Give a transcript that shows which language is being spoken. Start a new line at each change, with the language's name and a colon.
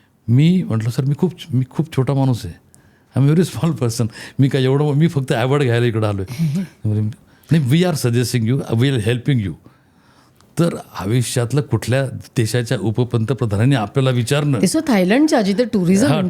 Marathi: मी म्हटलं सर मी खूप छोटा माणूस आहे.
English: I am very small person.
Marathi: मी फक्त अवॉर्ड घ्यायला इकडं आलो आहे. नाही
English: We are suggesting you we are helping you.
Marathi: तर आयुष्यातलं कुठल्या देशाच्या उपपंतप्रधानांनी आपल्याला विचारणं थायलंडच्या जिथे टुरिझम